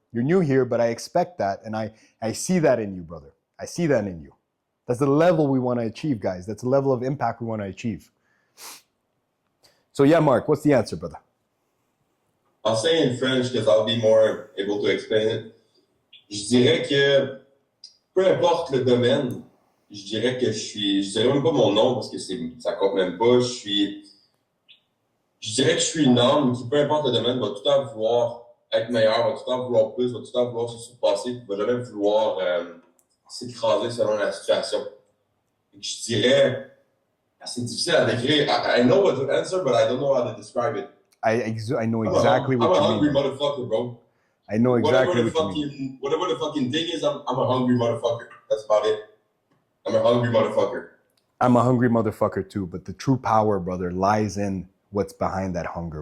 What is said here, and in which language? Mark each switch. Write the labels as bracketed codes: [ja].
[en] You're new here, but I expect that, and I see that in you, brother. I see that in you. That's the level we want to achieve, guys. That's the level of impact we want to achieve. So yeah, Mark, what's the answer, brother? I'll say in French because I'll be more able to explain it. [fr] Je dirais que peu importe le domaine, je dirais même pas mon nom parce que ça compte même pas. Je dirais que je suis une âme qui, peu importe le domaine, va tout le temps vouloir être meilleur, va tout le temps vouloir plus, va tout le temps vouloir se surpasser, va jamais vouloir s'écraser selon la situation. Et je dirais, c'est difficile à décrire. [en] I know what to answer, but I don't know how to describe it. I know exactly what you mean. I'm a hungry motherfucker, bro. I know exactly what you mean. Whatever the fucking thing is, I'm a hungry motherfucker. That's about it. I'm a hungry motherfucker. I'm a hungry motherfucker too, but the true power, brother, lies in what's behind that hunger.